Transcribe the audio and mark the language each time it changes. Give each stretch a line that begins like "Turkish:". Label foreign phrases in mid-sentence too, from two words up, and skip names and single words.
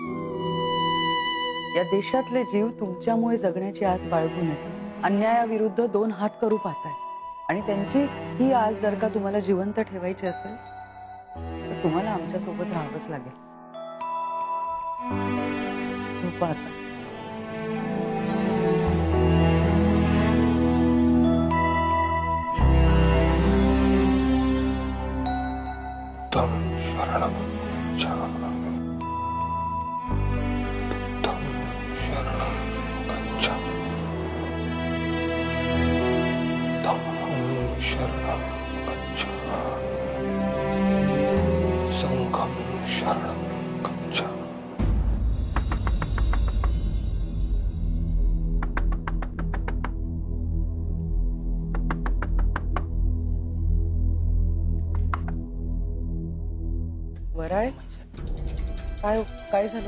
Marathi: या देशातले जीव तुमच्यामुळे जगण्याची आस बाळगून आहेत. अन्यायाविरुद्ध 2 हात करू पाहताय. आणि त्यांची ही आस जर का तुम्हाला जिवंत ठेवायची असेल तर तुम्हाला आमच्या सोबत राहावंच लागेल. झोपा आता.
Pali: शरणम शरणम शरणम शरणम संघम शरणम.
Marathi: वराळे, काय काय झालं?